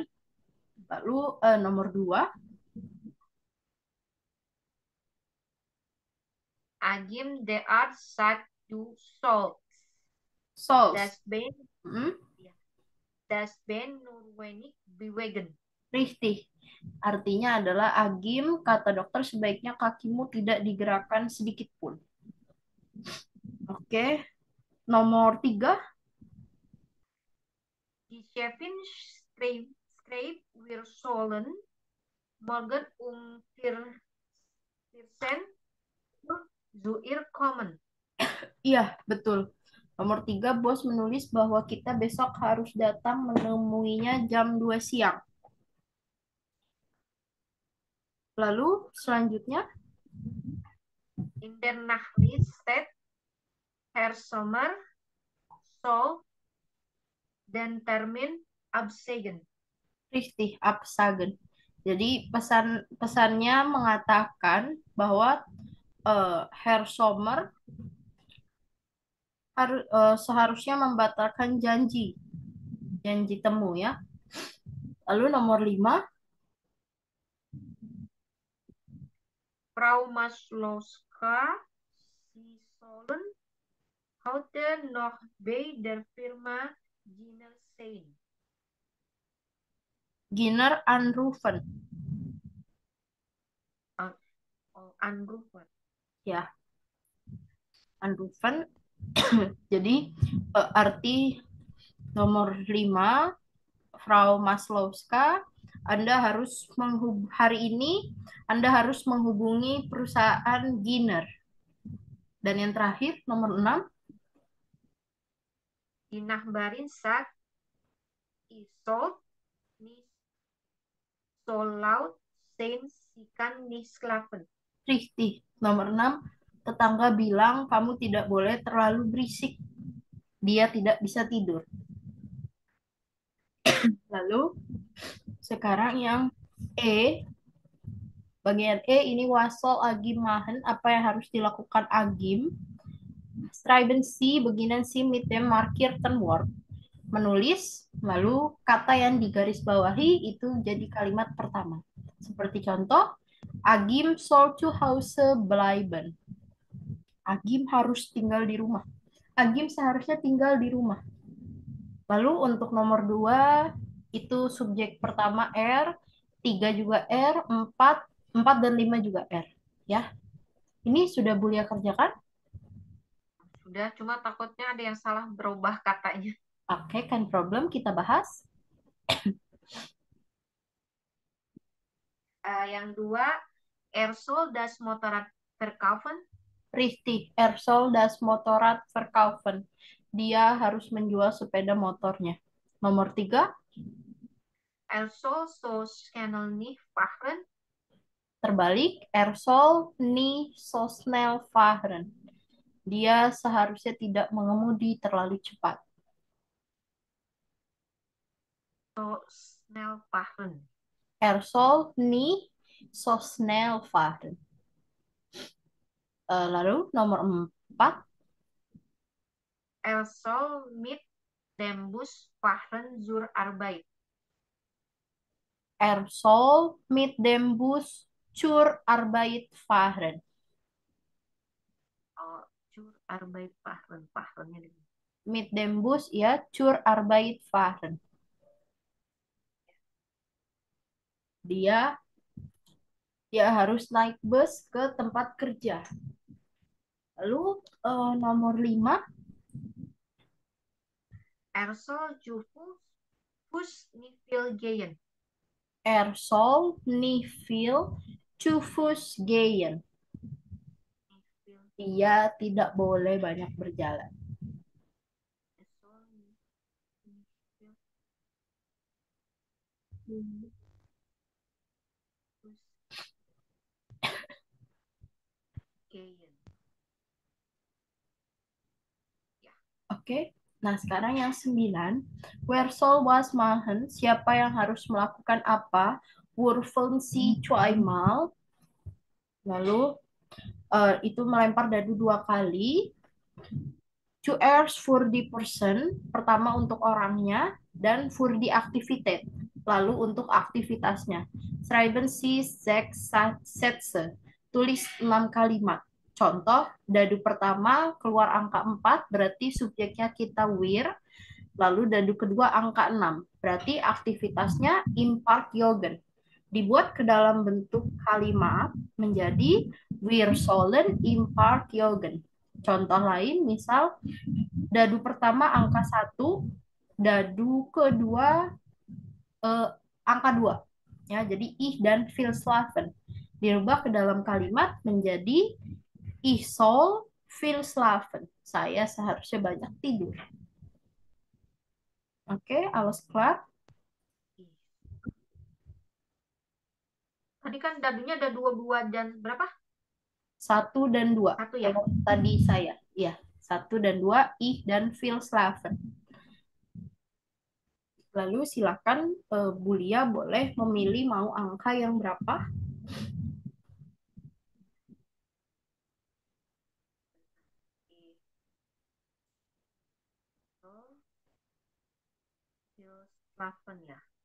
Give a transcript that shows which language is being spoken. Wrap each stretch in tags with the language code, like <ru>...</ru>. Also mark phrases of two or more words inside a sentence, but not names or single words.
<id>Lalu nomor 2,</id> <de>Agim de Arzt sagt, du sollst. sols. Das Ben, Hmm, das Ben nur wenig bewegen. richtig.</de> <id>Artinya adalah Agim, kata dokter sebaiknya kakimu tidak digerakkan sedikit pun. Oke. Nomor 3,</id> <de>Die Chefin schreibt, wir sollen morgen 14 Uhr zu ihr kommen.</de> <id>iya betul. Nomor 3, bos menulis bahwa kita besok harus datang menemuinya jam 2 siang. Lalu selanjutnya,</id> <de>In der Nachricht steht, Herr Sommer soll den Termin absagen. Richtig, absagen.</de> <id>Jadi pesannya mengatakan bahwa Herr Sommer seharusnya membatalkan janji temu ya. Lalu nomor 5,</id> <de>Frau Maslowska, Sie sollen heute noch bei der Firma Giner sein. Giner anrufen. Anrufen. Ya, anrufen.</de> <id>Jadi arti nomor 5, Frau Maslowska, hari ini Anda harus menghubungi perusahaan Giner. Dan yang terakhir, nomor 6,</id> <de>Die Nachbarin sagt, ich soll nicht so laut sein, sie kann nicht schlafen. Richtig.</de> <id>Nomor 6, tetangga bilang kamu tidak boleh terlalu berisik. Dia tidak bisa tidur. Lalu sekarang yang E, bagian E ini</id> <de>wasol agim machen,</de> <id>apa yang harus dilakukan agim.</id> <de>Schreiben Sie beginnen Sie mit dem markierten Wort.</de> <id>Menulis, lalu kata yang digarisbawahi itu jadi kalimat pertama. Seperti contoh,</id> <de>Agim soll zu Hause bleiben.</de> <id>Agim harus tinggal di rumah. Agim seharusnya tinggal di rumah. Lalu untuk nomor 2, itu subjek pertama R, 3 juga R, 4 dan 5 juga R. Ya, ini sudah Bulia kerjakan? Udah, cuma takutnya ada yang salah berubah katanya. Oke, kan problem kita bahas. Yang dua,</id> <de>er soll das Motorrad verkaufen. Richtig, er soll das Motorrad verkaufen.</de> <id>Dia harus menjual sepeda motornya. Nomor 3,</id> <de>Er soll so schnell nicht fahren. terbalik, er soll nicht so schnell fahren.</de> <id>Dia seharusnya tidak mengemudi terlalu cepat.</id> <de>So schnell fahren. Er soll nicht so schnell fahren.</de> <id>Lalu nomor 4,</id> <de>Er soll mit dem Bus fahren zur Arbeit. er soll mit dem Bus zur Arbeit fahren. Oh, zur Arbeit fahren. Fahrennya di Mit dem Bus ya, zur Arbeit fahren.</de> <id>Dia dia harus naik bus ke tempat kerja. Lalu nomor 5,</id> <de>Er soll zu Fuß nicht viel gehen. er soll nicht viel zu Fuß gehen. Nicht viel.</de> <id>Dia tidak boleh banyak berjalan.</id> <de>Er soll nicht viel Fuß gehen.</de> <id>Oke. Nah, sekarang yang 9.</id> <de>Wer soll was machen?</de> <id>Siapa yang harus melakukan apa?</id> <de>Wurfeln Sie zweimal.</de> <id>Lalu itu melempar dadu 2 kali.</id> <de>Zuerst für die Person,</de> <id>pertama untuk orangnya, dan</id> <de>für die Aktivität,</de> <id>lalu untuk aktivitasnya.</id> <de>Schreiben Sie 6 Sätze,</de> <id>tulis 6 kalimat. Contoh, dadu pertama keluar angka 4, berarti subjeknya kita wir, lalu dadu kedua angka 6, berarti aktivitasnya</id> <de>im Park Joggen.</de> <id>Dibuat ke dalam bentuk kalimat menjadi</id> <de>wir sollen im Park Joggen.</de> <id>Contoh lain, misal dadu pertama angka 1, dadu kedua angka 2. Ya, jadi ich dan</id> <de>viel schlafen.</de> <id>Dirubah ke dalam kalimat menjadi</id> <de>ich soll viel schlafen.</de> <id>Saya seharusnya banyak tidur. Oke,</id> <de>alles klar?</de> <id>Tadi kan dadunya ada dua dan berapa? 1 dan 2. Satu ya? Tadi saya. Ya, 1 dan 2,</id> <de>ich dan viel schlafen.</de> <id>Lalu silakan Bulia boleh memilih mau angka yang berapa.</id> <de>Schlafen ya.</de>